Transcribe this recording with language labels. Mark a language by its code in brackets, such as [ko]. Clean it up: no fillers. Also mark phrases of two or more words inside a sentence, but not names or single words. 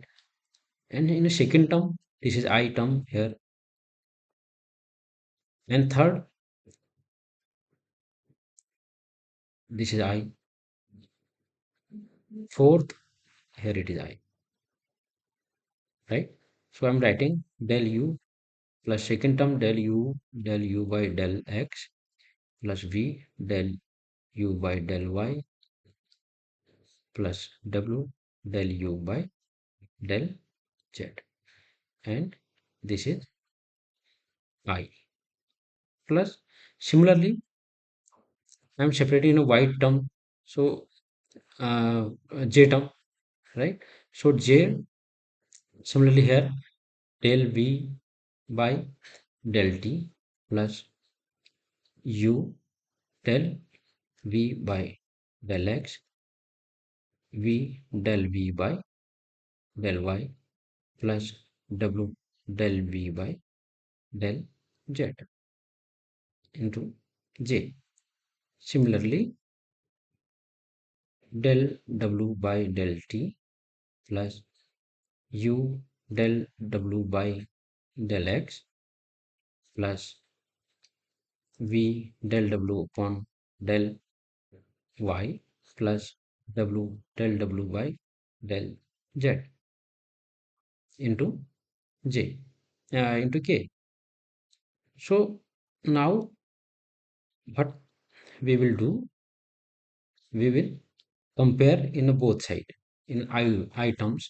[en] And in a second term, this is I term here, and third, this is I, fourth, here it is I, right? So I'm writing del u plus second term del u by del x plus v del u by del y plus w del u by del z, and this is I. Plus similarly, I'm separating in a y term, so j term, right? So j, similarly here, del v by del t plus u del v by del x v del v by del y plus w del v by del z into j. Similarly, del w by del t plus u del w by del x plus v del w upon del y plus w del w by del z into j, into k. So now what we will do, we will compare in both side in I terms.